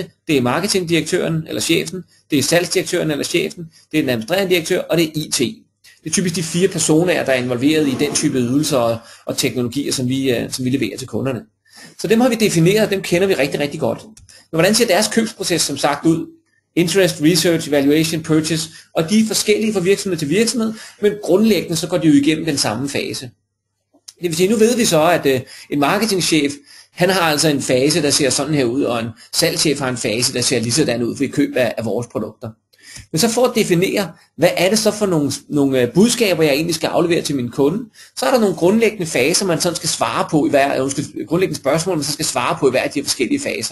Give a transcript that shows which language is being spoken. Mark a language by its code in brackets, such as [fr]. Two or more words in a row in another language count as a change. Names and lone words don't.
[da] Det er marketingdirektøren eller chefen, det er salgsdirektøren eller chefen, det er den administrerende direktør, og det er IT. Det er typisk de 4 personer, der er involveret i den type ydelser og teknologier, som vi leverer til kunderne. Så dem har vi defineret, og dem kender vi rigtig, rigtig godt. Men hvordan ser deres købsproces som sagt ud? [en] Interest, research, evaluation, purchase, [da] og de er forskellige fra virksomhed til virksomhed, men grundlæggende så går de jo igennem den samme fase. Det vil sige, nu ved vi så, at en marketingchef, han har altså en fase, der ser sådan her ud, og en salgschef har en fase, der ser lige sådan ud ved køb af vores produkter. Men så for at definere, hvad er det så for nogle budskaber, jeg egentlig skal aflevere til min kunde, så er der nogle grundlæggende faser, man sådan skal svare på i grundlæggende spørgsmål, man så skal svare på i hver af de forskellige faser.